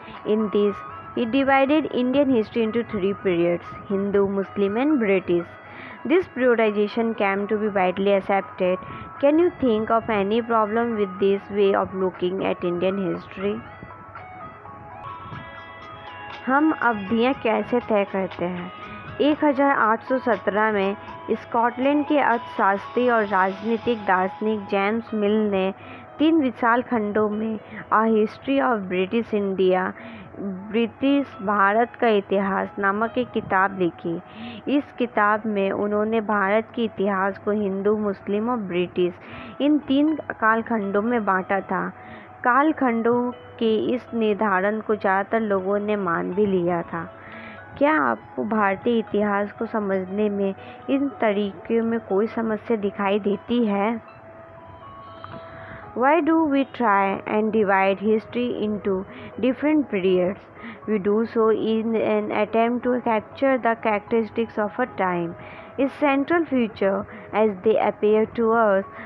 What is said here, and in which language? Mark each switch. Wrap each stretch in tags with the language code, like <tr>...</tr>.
<en>In this, he divided Indian history into 3 periods: Hindu, Muslim, and British. This periodization came to be widely accepted. Can you think of any problem with this way of looking at Indian history?</en> <hi>हम अवधियाँ कैसे तय करते हैं? 1817 में Scotland के अर्थशास्त्री और राजनीतिक दार्शनिक जेम्स मिल ने 3 विशाल खंडों में a history of British India, British Bharat का इतिहास नामक एक किताब लिखी। इस किताब में उन्होंने भारत के इतिहास को हिंदू, मुस्लिम और ब्रिटिश इन 3 कालखंडों में बांटा था। कालखंडों के इस निर्धारण को ज़्यादातर लोगों ने मान भी लिया था। क्या आपको भारतीय इतिहास को समझने में इन तरीक़ों में कोई समस्या दिखाई देती है?</hi> <en>Why do we try and divide history into different periods? We do so in an attempt to capture the characteristics of a time, its central feature as they appear to us.</en>